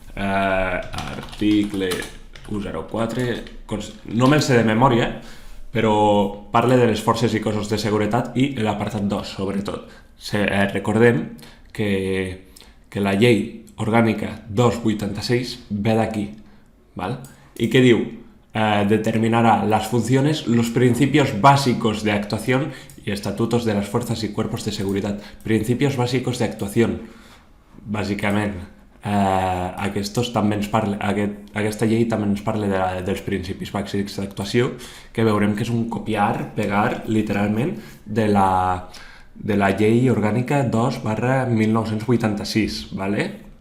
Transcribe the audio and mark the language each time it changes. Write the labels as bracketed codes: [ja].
[ca] Article 104, no me'l sé de memòria, però parla de les forces i cossos de seguretat i l'apartat 2, sobretot. Recordem que la llei orgànica 286 ve d'aquí, ¿vale? [es] ¿Y qué [ca] diu? [es] Determinará las funciones, los principios básicos de actuación y estatutos de las fuerzas y cuerpos de seguridad. Principios básicos de actuación, bàsicament. [ca] Aquesta llei també ens parla dels principis bàsics d'actuació, que veurem que és un copiar, pegar, literalment, de la llei orgànica 2/1986, ¿vale?